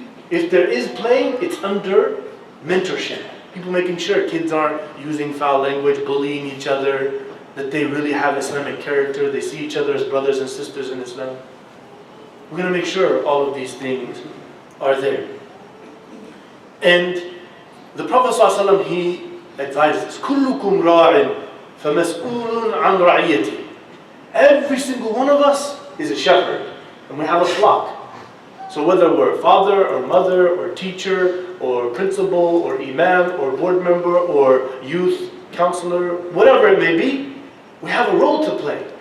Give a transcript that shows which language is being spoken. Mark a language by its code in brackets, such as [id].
[en] If there is playing, it's under mentorship. People making sure kids aren't using foul language, bullying each other, that they really have Islamic character, they see each other as brothers and sisters in Islam. We're going to make sure all of these things are there. And the Prophet ﷺ, he advises, [ar] كُلُّكُمْ رَاعٍ فَمَسْئُولٌ عَنْ رَعِيَّتِهِ. [en] Every single one of us is a shepherd, and we have a flock. So whether we're father or mother or teacher or principal or imam or board member or youth counselor, whatever it may be, we have a role to play.